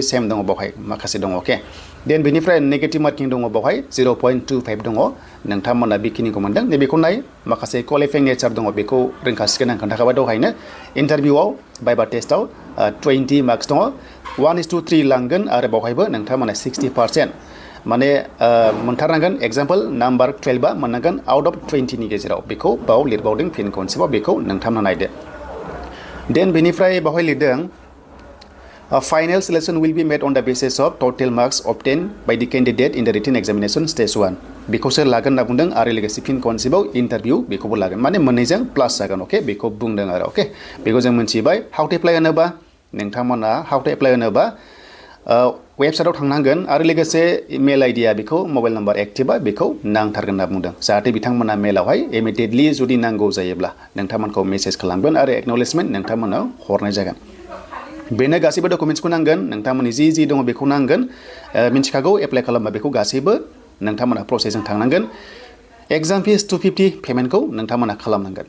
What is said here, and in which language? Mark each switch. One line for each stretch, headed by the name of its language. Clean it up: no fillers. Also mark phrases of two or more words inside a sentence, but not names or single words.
Bodo: सेम दङ बावहाय माखासे दङ अके देन बेनिफ्राय
English: negative marking
Bodo: दङ बावहाय 0.25 दङ नोंथांमोना बेखिनिखौ मोनदों नैबेखौ नाय माखासे
English: qualifying nature
Bodo: दङ बेखौ रोंखासिगोन आं खोन्थाखाबाय दहायनो इन्टारभिउआव बाइबा टेस्टआव 20 मार्क्स दङ 1:3 लांगोन आरो बावहायबो नोंथांमोना 60% माने मोनथारनांगोन
English: example number
Bodo: 12 मोननांगोन
English: out of 20
Bodo: नि गेजेराव बेखौ बाव लिरबावदों फिन खनसेबाव बेखौ नोंथांमोना नायदो देन बेनिफ्राय बावहाय लिरदों
English: final selection will be made on the basis of total marks obtained by the candidate in the written examination stage 1
Bodo: बेखौसो लागोन होनना बुंदों आरो लोगोसे फिन खनसेबाव इन्टारभिउ बेखौबो लागोन माने मोननैजों प्लास जागोन अके बेखौ बुंदों आरो अके बेखौ जों मिथिबाय
English: how to apply
Bodo: होनोबा नोंथांमोना
English: how to
Bodo: एप्लाइ होनोबा वेबसाइटआव थांनांगोन आरो लोगोसे मेल आइडिया बेखौ
English: mobile number
Bodo: एक्टिभा बेखौ नांथारगोन होनना बुंदों जाहाथे बिथांमोना मेलावहाय इमिडियेटलि जुदि नांगौ जायोब्ला नोंथांमोनखौ मेसेज खालामगोन आरो एक्न'लेजमेन्ट नोंथांमोनाव हरनाय जागोन बेनो गासैबो डकुमेन्ट्सखौ नांगोन नोंथांमोननि जि दङ बेखौ नांगोन मिथिखागौ एप्लाइ खालामबा बेखौ गासैबो नोंथांमोना प्रसेसजों थांनांगोन
English: exam fees
Bodo: 250 पेमेन्टखौ नोंथांमोना खालामनांगोन